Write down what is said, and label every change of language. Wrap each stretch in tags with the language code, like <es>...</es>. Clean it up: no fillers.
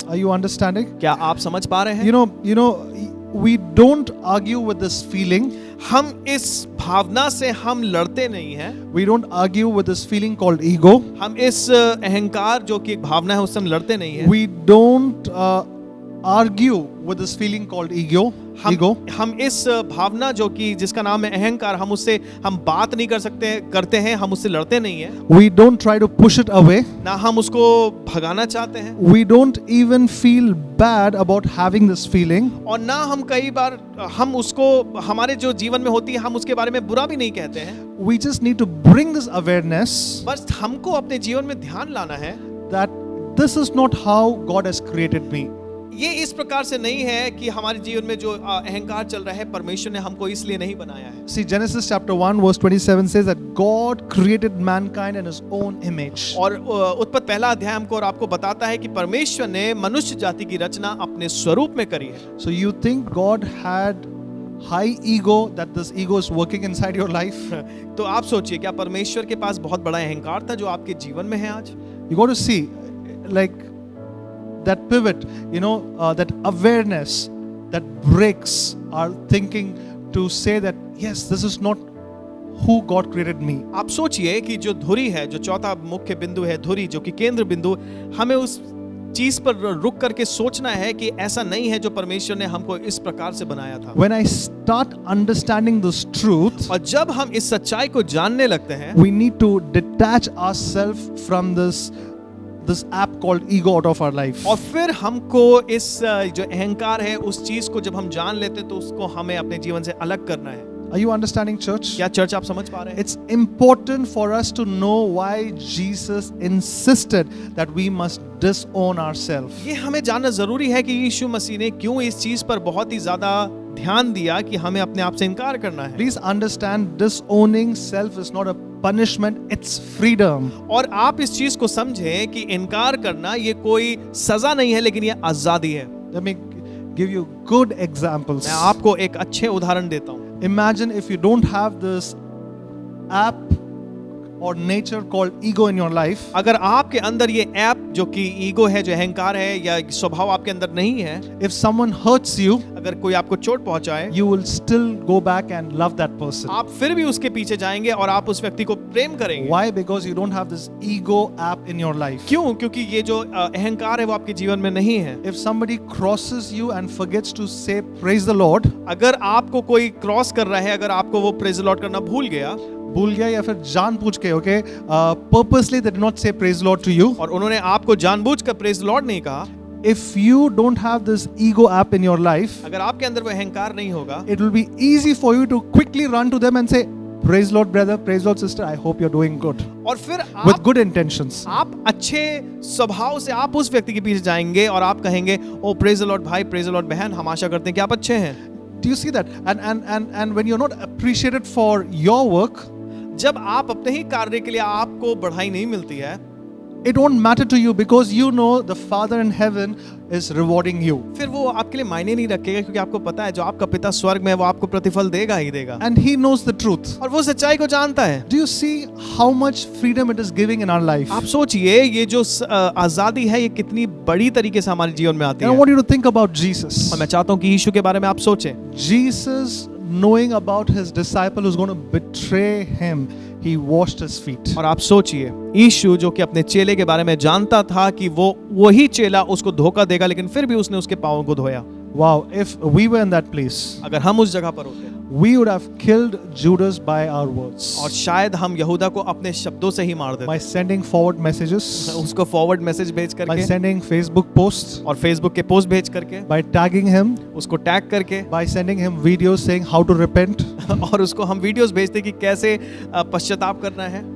<en>Are you understanding?</en> <hi>क्या आप समझ पा रहे हैं?</hi> <en>You know, we don't argue with this feeling.</en> <hi>हम इस भावना से हम लड़ते नहीं हैं।</hi> <en>We don't argue with this feeling called ego.</en> <hi>हम इस अहंकार जो कि एक भावना है उससे हम लड़ते नहीं हैं।</hi> <en>We don't argue with this feeling called ego.</en> <hi>हम इस भावना जो कि जिसका नाम है अहंकार, हम उससे हम बात नहीं करते हैं, हम उससे लड़ते नहीं हैं।</hi> <en>We don't try to push it away.</en> <hi>ना हम उसको भगाना चाहते हैं।</hi> <en>We don't even feel bad about having this feeling.</en> <hi>और ना हम कई बार हम उसको हमारे जो जीवन में होती है हम उसके बारे में बुरा भी नहीं कहते हैं।</hi> <en>We just need to bring this awareness</en> <hi>बस हमको अपने जीवन में ध्यान लाना है</hi> <en>that this is not how God has created me.</en> <hi>ये इस प्रकार से नहीं है कि हमारे जीवन में जो अहंकार चल रहा है परमेश्वर ने हमको इसलिए नहीं बनाया है।</hi> <en>See, Genesis chapter 1 verse 27 says that God created mankind in his own image.</en> <hi>और उत्पत्ति पहला अध्याय हमको और आपको बताता है कि परमेश्वर ने मनुष्य जाति की रचना अपने स्वरूप में करी है।</hi> <en>So you think God had high ego, that this ego is working inside your life?</en> <hi>तो आप सोचिए क्या परमेश्वर के पास बहुत बड़ा अहंकार था जो आपके जीवन में है आज?</hi> <en>You got to see, like, that pivot, you know, that awareness that breaks our thinking to say that yes, this is not who God created me.</en> <hi>आप सोचिए कि जो धुरी है, जो चौथा मुख्य बिंदु है धुरी, जो कि केंद्र बिंदु, हमें उस चीज पर रुक करके सोचना है कि ऐसा नहीं है जो परमेश्वर ने हमको इस प्रकार से बनाया था।</hi> <en>When I start understanding this truth,</en> <hi>और जब हम इस सच्चाई को जानने लगते हैं,</hi> <en>we need to detach ourselves from this app called ego out of our life.</en> <hi>और फिर हमको इस जो अहंकार है उस चीज को जब हम जान लेते तो उसको हमें अपने जीवन से अलग करना है।</hi> <en>Are you understanding, church?</en> <hi>क्या चर्च आप समझ पा रहे हैं?</hi> <en>It's important for us to know why Jesus insisted that we must disown ourselves.</en> <hi>ये हमें जानना जरूरी है कि यीशु मसीह ने क्यों इस चीज पर बहुत ही ज्यादा ध्यान दिया कि हमें अपने आप से इनकार करना है।</hi> <en>Please understand, disowning self is not a punishment, it's freedom.</en> <hi>और आप इस चीज को समझें कि इनकार करना ये कोई सजा नहीं है, लेकिन ये आजादी है।</hi> <en>Let me give you good examples.</en> <hi>मैं आपको एक अच्छे उदाहरण देता हूँ।</hi> <en>Imagine if you don't have this app or nature called ego in your life.</en> <hi>अगर आपके अंदर ये ऐप जो कि ईगो है, जो अहंकार है या स्वभाव आपके अंदर नहीं है,</hi> <en>If someone hurts you,</en> <hi>अगर कोई आपको चोट पहुंचाए,</hi> <en>you will still go back and love that person.</en> <hi>आप फिर भी उसके पीछे जाएंगे और आप उस व्यक्ति को प्रेम करेंगे।</hi> <en>Why? Because you don't have this ego app in your life.</en> <hi>क्यों? क्योंकि ये जो अहंकार है वो आपके जीवन में नहीं है।</hi> <en>If somebody crosses you and forgets to say praise the Lord,</en> <hi>अगर आपको कोई क्रॉस कर रहा है, अगर आपको वो प्रेज द लॉर्ड करना भूल गया या फिर जानबूझ के,</hi> <en>okay, purposely they did not say praise the Lord to you.</en> <hi>और उन्होंने आपको जानबूझकर प्रेज द लॉर्ड नहीं कहा,</hi> <en>If you don't have this ego app in your life,</en> <hi>अगर आपके अंदर वो अहंकार नहीं होगा,</hi> <en>it will be easy for you to quickly run to them and say, praise Lord brother, praise Lord sister, I hope you're doing good.</en> <hi>और फिर</hi> <en>With</en> <hi>आप</hi> <en>good intentions.</en> <hi>आप अच्छे स्वभाव से आप उस व्यक्ति के पीछे जाएंगे और आप कहेंगे, ओ प्रेज द लॉर्ड भाई, प्रेज द लॉर्ड बहन, हम आशा करते हैं कि आप अच्छे हैं।</hi> <en>Do you see that? And when you're not appreciated for your work,</en> <hi>जब आप अपने ही कार्य के लिए आपको बढ़ाई नहीं मिलती है,</hi> <en>it won't matter to you because you know the Father in heaven is rewarding you.</en> <hi>फिर वो आपके लिए मायने नहीं रखेगा, क्योंकि आपको पता है जो आपका पिता स्वर्ग में है वो आपको प्रतिफल देगा ही देगा,</hi> <en>And He knows the truth.</en> <hi>और वो सच्चाई को जानता है।</hi> <en>Do you see how much freedom it is giving in our life?</en> <hi>आप सोचिए ये जो आजादी है ये कितनी बड़ी तरीके से हमारे जीवन में आती</hi> <en>And I</en> <hi>है।</hi> <en>want you to think about Jesus.</en> <hi>और मैं चाहता हूँ कि यीशु के बारे में आप सोचें।</hi> <en>Jesus, knowing about his disciple who's going to betray him, he washed his feet.</en> <hi>और आप सोचिए यीशु जो कि अपने चेले के बारे में जानता था कि वो वही चेला उसको धोखा देगा, लेकिन फिर भी उसने उसके पांवों को धोया।</hi> <en>Wow, if we were in that place,</en> <hi>अगर हम उस जगह पर होते</hi> <en>we would have killed Judas by our words.</en> <hi>और शायद हम यहूदा को अपने शब्दों से ही मार</hi> <en>By</en> <hi>देते,</hi> <en>sending forward messages,</en> <hi>उसको फॉरवर्ड मैसेज भेज</hi> <en>by</en> <hi>करके</hi> <en>sending Facebook posts,</en> <hi>और फेसबुक के पोस्ट भेज करके,</hi> <en>by tagging him,</en> <hi>उसको टैग करके</hi> <en>by sending him videos saying how to repent.</en> <hi>और उसको हम वीडियोस भेजते कि कैसे पश्चाताप करना है।</hi>